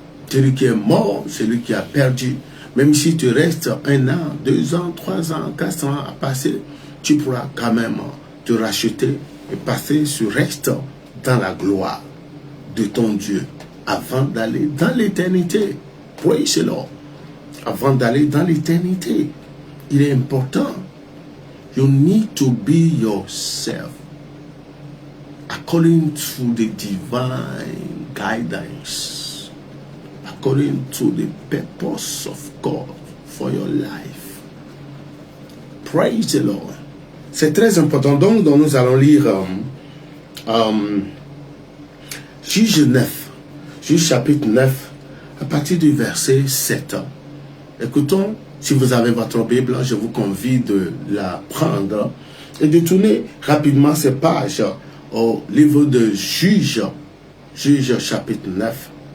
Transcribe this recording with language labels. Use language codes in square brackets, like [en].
[fr] Celui qui est mort, c'est lui qui a perdu. Même si tu restes 1 an, 2 ans, 3 ans, 4 ans à passer, tu pourras quand même te racheter et passer ce reste dans la gloire de ton Dieu avant d'aller dans l'éternité. [en] Praise the Lord. [fr] Avant d'aller dans l'éternité, il est important. [en] You need to be yourself according to the divine guidance, according to the purpose of God for your life. Praise the Lord. [fr] C'est très important. Donc nous allons lire Juge 9, Juge chapitre 9, à partir du verset 7. Écoutons, si vous avez votre Bible, je vous convie de la prendre et de tourner rapidement ces pages au livre de Juge, Juge chapitre 9.